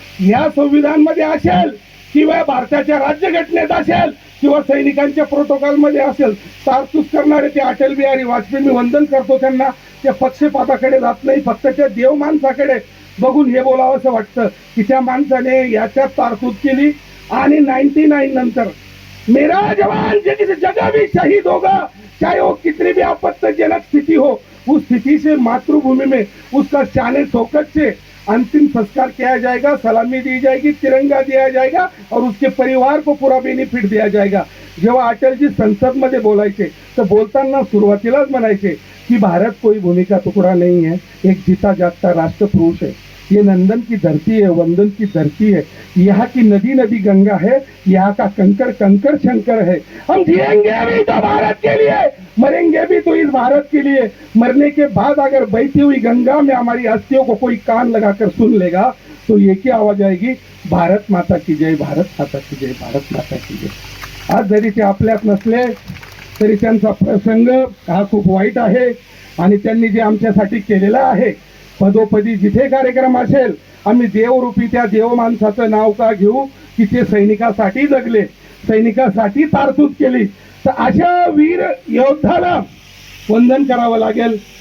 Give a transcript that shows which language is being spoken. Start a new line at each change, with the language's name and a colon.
Marathi: या संविधानमध्ये असेल किंवा भारताच्या राज्यघटनेत असेल किंवा सैनिकांच्या प्रोटोकॉल मध्ये असेल, तारतूस करणारे ते अटल बिहारी वाजपेयी, मी वंदन करतो त्यांना. त्या पक्षपाताकडे जात नाही, फक्त त्या देव माणसाकडे बघून हे बोलावं असं वाटतं की त्या माणसाने याच्यात तारतूत केली. आणि 99 नंतर
Hindi: मेरा जवान जिस जगह भी शहीद होगा चाहे वो कितनी भी आपत्तिजनक स्थिति हो, उस स्थिति से मातृभूमि में उसका शान शौकत से अंतिम संस्कार किया जाएगा, सलामी दी जाएगी, तिरंगा दिया जाएगा और उसके परिवार को पूरा बेनिफिट दिया जाएगा.
Marathi: जेव्हा अटलजी संसद मध्ये बोलायचे तर बोलताना सुरुवातीलाच म्हणायचे कि
Hindi: भारत कोई भूमि का टुकड़ा नहीं है, एक जीता जागता राष्ट्र पुरुष है. ये नंदन की धरती है, वंदन की धरती है. यहाँ की नदी नदी गंगा है, यहाँ का कंकड़ कंकड़ शंकर है. हम जिएंगे भी तो भारत के लिए, मरेंगे भी तो इस भारत के लिए. मरने के बाद अगर बहती हुई गंगा में हमारी अस्थियों को कोई कान लगाकर सुन लेगा तो ये क्या आवाज आएगी, भारत माता की जय, भारत माता की जय, भारत माता की जय.
Marathi: आज जरी ते आपल्यात नसले तरी त्यांचा प्रसंग हा खूप वाईट आहे. आणि त्यांनी जे आमच्यासाठी केलेला आहे, पदोपदी जिथे कार्यक्रम असेल आम्ही देवरूपी त्या देव माणसाचं नाव का घेऊ की ते सैनिकासाठी जगले. सैनिकासाठी तारतूद केली. तर अशा वीर योद्धाला वंदन करावं लागेल.